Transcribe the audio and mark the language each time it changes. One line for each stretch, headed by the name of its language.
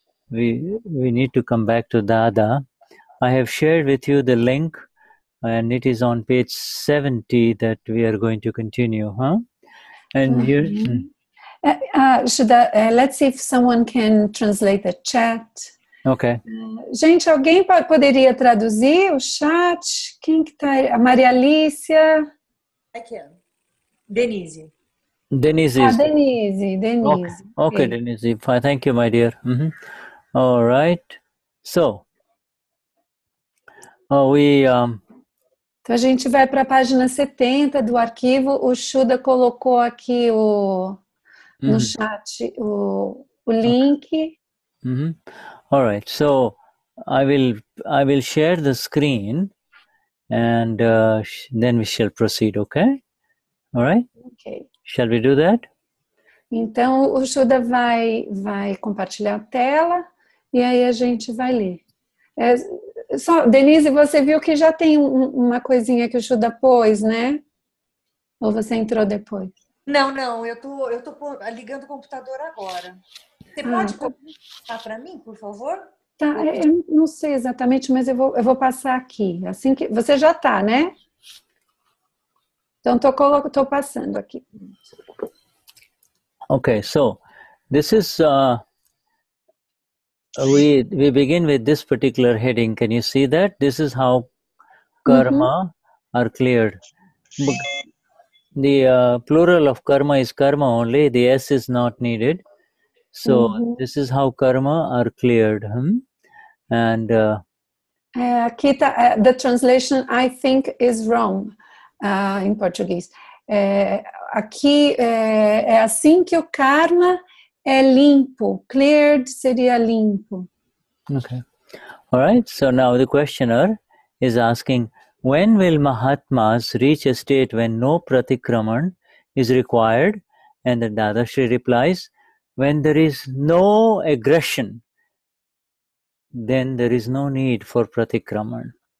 English: We need to come back to Dada. I have shared with you the link, and it is on page 70 that we are going to continue. And you. Let's see if someone can translate the chat. Okay.
Portuguese: Gente, alguém poderia traduzir o chat? Quem que tá? A Maria Alicia? Aqui, ó. Denise. Denise. Denise.
English: Okay, Denise. Fine. Thank you, my dear. All right. So,
Portuguese: então a gente vai para a página 70 do arquivo. O Shuddha colocou aqui no chat o link.
English: All right. So I will share the screen, and then we shall proceed. Okay. All right. Okay. Shall we do that?
Portuguese: Então o Shuddha vai compartilhar a tela e aí a gente vai ler. Denise, você viu que já tem uma coisinha que o Shuddha pôs, né? Ou você entrou depois? Não, eu tô ligando o computador agora. Você pode passar para mim, por favor? Tá, eu não sei exatamente, mas eu vou passar aqui. Assim que você já tá, né? Então tô passando aqui.
English: Okay, so this is we begin with this particular heading. Can you see that? This is how karma are cleared. The plural of karma is karma only. The S is not needed. So this is how karma are cleared. And
Portuguese: aqui tá,
English: the translation I think is wrong in Portuguese.
Portuguese: Aqui é assim que o karma é limpo. Cleared seria limpo.
English: Okay. All right. So now the questioner is asking, when will Mahatmas reach a state when no pratikraman is required? And the Dadashri replies, when there is no aggression, then there is no need for pratikraman.